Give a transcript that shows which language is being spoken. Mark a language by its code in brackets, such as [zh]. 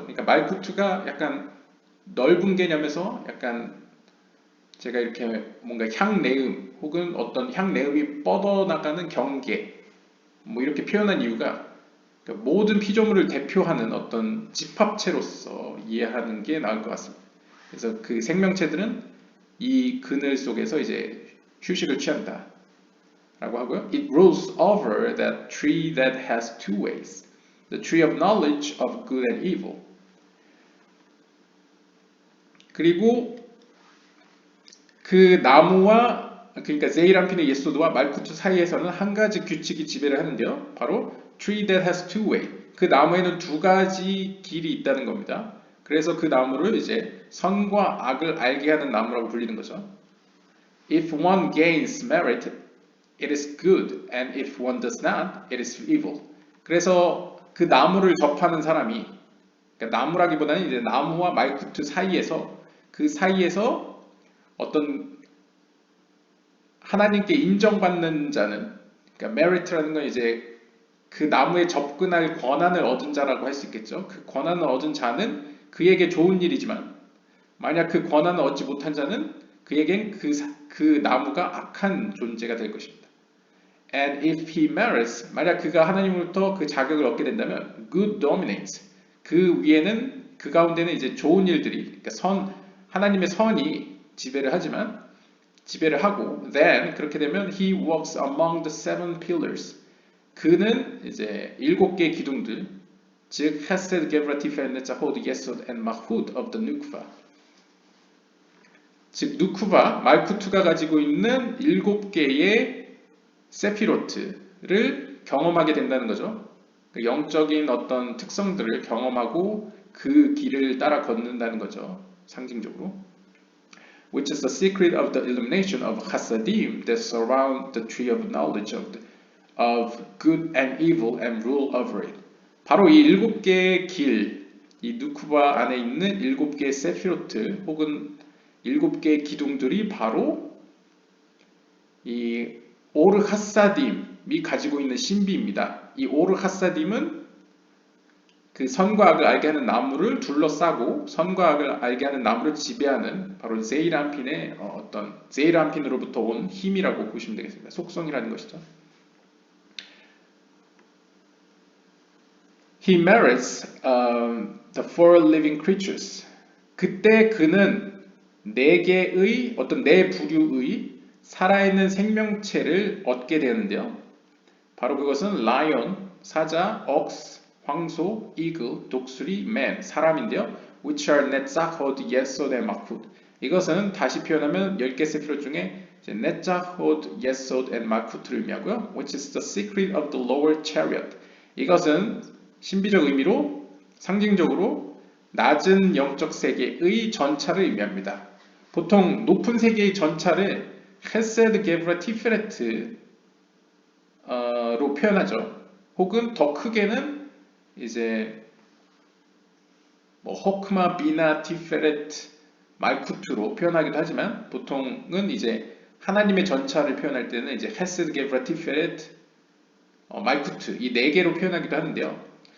[ko] 그러니까 말쿠트가 약간 넓은 개념에서 약간 제가 이렇게 뭔가 향내음 혹은 어떤 향내음이 뻗어나가는 경계 뭐 이렇게 표현한 이유가 그러니까 모든 피조물을 대표하는 어떤 집합체로서 이해하는 게 나을 것 같습니다. 그래서 그 생명체들은 이 그늘 속에서 이제 휴식을 취한다 라고 하고요. [en] It rules over that tree that has two ways, the tree of knowledge of good and evil. [ko] 그리고 그 나무와 그러니까 세이람핀의 예소드와 말쿠투 사이에서는 한 가지 규칙이 지배를 하는데요. [en] 바로 tree that has two way. [ko] 그 나무에는 두 가지 길이 있다는 겁니다. 그래서 그 나무를 이제 선과 악을 알게 하는 나무라고 불리는 거죠. [en] If one gains merit, it is good, and if one does not, it is evil. [ko] 그래서 그 나무를 접하는 사람이, 그러니까 나무라기보다는 이제 나무와 말쿠투 사이에서 그 사이에서 어떤 하나님께 인정받는 자는, 그러니까 merit라는 건 이제 그 나무에 접근할 권한을 얻은 자라고 할 수 있겠죠. 그 권한을 얻은 자는 그에게 좋은 일이지만 만약 그 권한을 얻지 못한 자는 그에겐 그 나무가 악한 존재가 될 것입니다. [en] And if he merits, [ko] 만약 그가 하나님으로부터 그 자격을 얻게 된다면 [en] good dominates. [ko] 그 위에는 그 가운데는 이제 좋은 일들이, 그러니까 하나님의 선이 지배를 하고 then 그렇게 되면 [en] he walks among the seven pillars. [ko] 그는 이제 7개의 기둥들, 즉 Hesed, Gevurah, Tiferet, Netzach, Yesod, and Malchut of the Nukva. 즉 누쿠바, 말쿠투가 가지고 있는 7개의 세피로트를 경험하게 된다는 거죠. 영적인 어떤 특성들을 경험하고 그 길을 따라 걷는다는 거죠. 상징적으로. [en] Which is the secret of the illumination of Hasadim that surround the tree of knowledge of good and evil and rule over it. [ko] 바로 이 7개의 길, 이 누쿠바 안에 있는 7개의 세피로트 혹은 7개의 기둥들이 바로 이 오르 하사딤이 가지고 있는 신비입니다. 이 오르 하사딤은 그 선과 악을 알게 하는 나무를 둘러싸고 선과 악을 알게 하는 나무를 지배하는 바로 세이람핀의 어떤 세이람핀으로부터 온 힘이라고 보시면 되겠습니다. 속성이라는 것이죠. [en] He merits the four living creatures. [ko] 그때 그는 4개의 어떤 4부류의 살아있는 생명체를 얻게 되는데요. 바로 그것은 lion, 사자, ox, 황소, eagle, 독수리, man, 사람인데요. [en] Which are Netzach, Hod, Yesod, and Malchut. [ko] 이것은 다시 표현하면 10개 세피롯 중에 Netzach, Hod, Yesod, and Malchut를 의미하고요. [en] Which is the secret of the lower chariot. [ko] 이것은 신비적 의미로 상징적으로 낮은 영적 세계의 전차를 의미합니다. 보통 높은 세계의 전차를 헤세드, 게브라, 티페레트로 표현하죠. 혹은 더 크게는 이제 뭐 호크마, 비나, 티페레트, 말쿠트로 표현하기도 하지만 보통은 이제 하나님의 전차를 표현할 때는 이제 헤세드, 게브라, 티페레트, 말쿠트 이 4개로 표현하기도 하는데요.